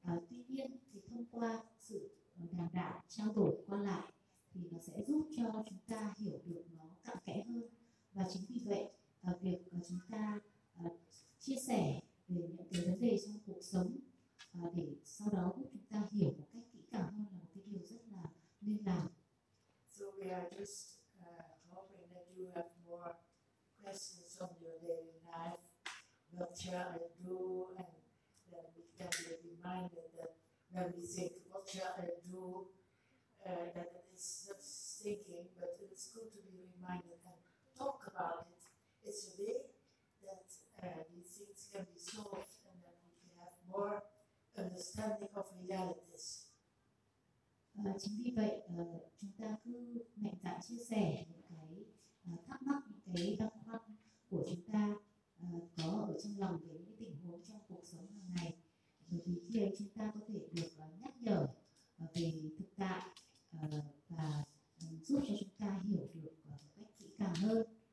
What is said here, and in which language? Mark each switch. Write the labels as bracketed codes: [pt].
[vi] Tuy nhiên thì thông qua sự đàm đạo, trao đổi qua lại thì nó sẽ giúp cho chúng ta hiểu được nó cặn kẽ hơn. Và chính vì vậy, việc chúng ta chia sẻ về những cái vấn đề trong cuộc sống để sau đó giúp chúng ta hiểu một cách kỹ càng hơn là một cái điều rất là nên làm. [en] So we are just hoping that you have more questions on your daily life, what shall I do, and then we can be reminded that when we think what shall I do, that it is just thinking, but it's good to be reminded and talk about it. It's a way that these things can be solved and that we can have more understanding of realities. [vi] Chính vì vậy chúng ta cứ mạnh dạn chia sẻ những cái thắc mắc, những cái băn khoăn của chúng ta có ở trong lòng về những tình huống trong cuộc sống hàng ngày, bởi vì khi ấy chúng ta có thể được nhắc nhở về thực tại và giúp cho chúng ta hiểu được một cách kỹ càng hơn.